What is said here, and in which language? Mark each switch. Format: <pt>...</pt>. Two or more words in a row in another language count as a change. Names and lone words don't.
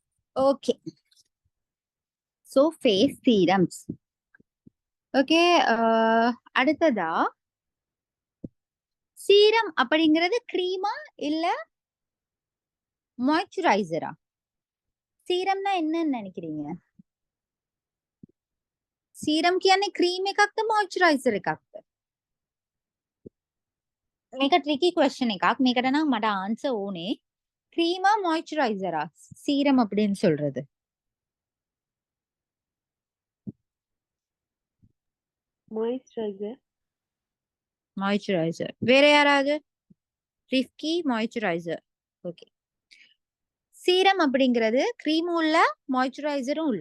<en>Okay, so face serums.</en> <ta>ஓகே, அடுத்ததா சீரம் அப்படிங்கிறது க்ரீமா இல்ல மாய்ஸ்சரைசரா? சீரம்னா என்னன்னு நினைக்கிறீங்க?</ta> <si>සීරම් කියන්නේ ක්‍රීම් එකක්ද මොයිස්චරයිසර් එකක්ද? මේක</si> <en>tricky question</en> <si>එකක්. මේකට නම් මට ආන්සර් ඕනේ.</si> <ta>ක්‍රීமா மாய்ஸ்சரைசரா சீரம் அப்படின்னு சொல்றது?</ta> <en>Moisturizer.</en> <ta>மாய்ஸ்சரைசர். வேற யாராவது? ரிஃப்கி மாய்ஸ்சரைசர். ஓகே. சீரம் அப்படிங்கிறது க்ரீமும் இல்ல மாய்ஸ்சரைசரும் இல்ல.</ta>